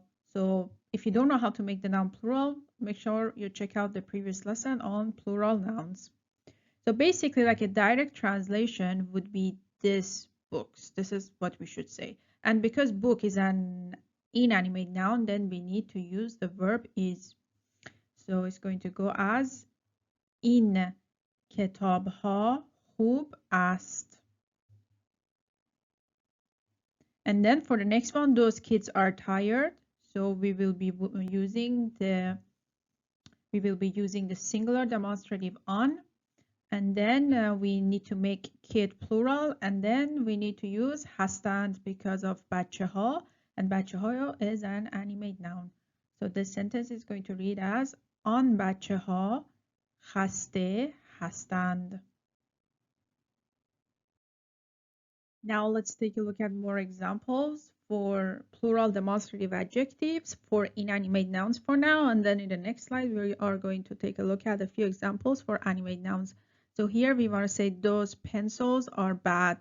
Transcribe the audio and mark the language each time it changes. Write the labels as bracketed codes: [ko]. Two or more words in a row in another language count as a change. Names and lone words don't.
[en] So if you don't know how to make the noun plural, make sure you check out the previous lesson on plural nouns. So basically, like a direct translation would be this books. This is what we should say. And because book is an inanimate noun, then we need to use the verb is. So it's going to go as [fa] این کتاب‌ها خوب است. [en] And then for the next one, those kids are tired. So we will be using the singular demonstrative on. And then we need to make kid plural, and then we need to use هستند because of بچه‌ها, and بچه‌ها is an animate noun. So this sentence is going to read as [fa] آن بچه‌ها خسته هستند. [en] Now let's take a look at more examples for plural demonstrative adjectives for inanimate nouns for now, and then in the next slide we are going to take a look at a few examples for animate nouns. So here we want to say those pencils are bad.